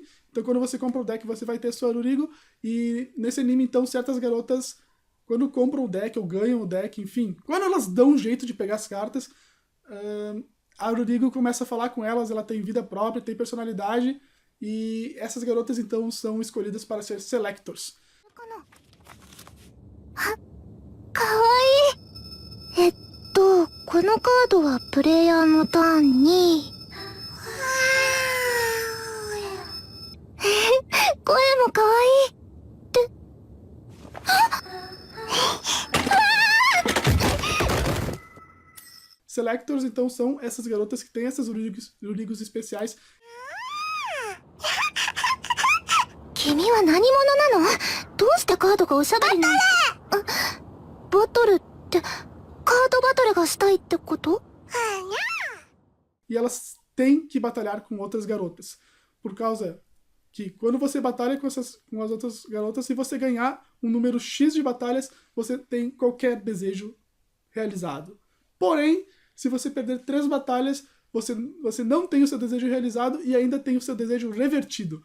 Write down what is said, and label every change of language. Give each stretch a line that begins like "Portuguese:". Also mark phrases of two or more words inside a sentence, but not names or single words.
Portuguese: Então quando você compra o deck, você vai ter a sua Rurigo, e nesse anime, então, certas garotas, quando compram o deck ou ganham o deck, enfim, quando elas dão um jeito de pegar as cartas, a Rurigo começa a falar com elas, ela tem vida própria, tem personalidade, e essas garotas, então, são escolhidas para ser Selectors.
Japanese: かわいい。このカードはプレイヤーのターンに声もかわいいって
Portuguese: Selectors, então, são essas garotas que têm essas Rurigos especiais.
Japanese: 君は何者なの？どうしてカードがおしゃべりなん？バトルってカードバトルがしたいってこと？
Portuguese: E elas têm que batalhar com outras garotas. Por causa que quando você batalha com as outras garotas, se você ganhar um número X de batalhas, você tem qualquer desejo realizado. Porém, se você perder 3 batalhas, você não tem o seu desejo realizado e ainda tem o seu desejo revertido.